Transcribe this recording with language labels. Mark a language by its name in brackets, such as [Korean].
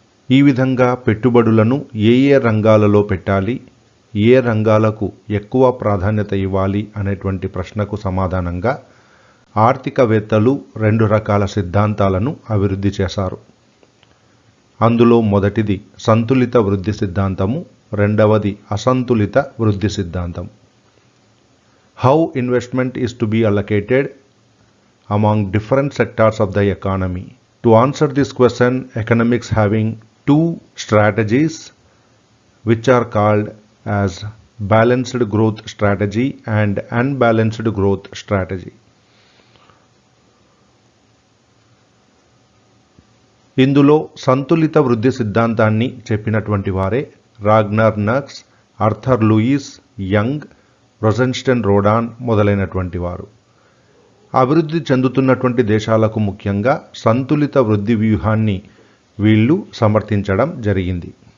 [Telugu] ఈ విధంగా పెట్టుబడులను ఏ రంగాలలో పెట్టాలి, ఏ రంగాలకు ఎక్కువ ప్రాధాన్యత ఇవ్వాలి అనేటువంటి ప్రశ్నకు సమాధానంగా ఆర్థికవేత్తలు రెండు రకాల సిద్ధాంతాలను అభివృద్ధి చేశారు. అందులో మొదటిది సంతులిత వృద్ధి సిద్ధాంతము, రెండవది అసంతులిత వృద్ధి సిద్ధాంతం. [English] How investment is to be allocated among different sectors of the economy. To answer this question, economics having two strategies which are called as balanced growth strategy and unbalanced growth strategy. [Telugu] ఇందులో సంతులిత వృద్ధి సిద్ధాంతాన్ని చెప్పినటువంటి వారే Ragnar nux, Arthur Louis, young, రొజెన్స్టైన్ రోడాన్ మొదలైనటువంటి వారు. అభివృద్ధి చెందుతున్నటువంటి దేశాలకు ముఖ్యంగా సంతులిత వృద్ధి వ్యూహాన్ని వీళ్ళు సమర్థించడం జరిగింది.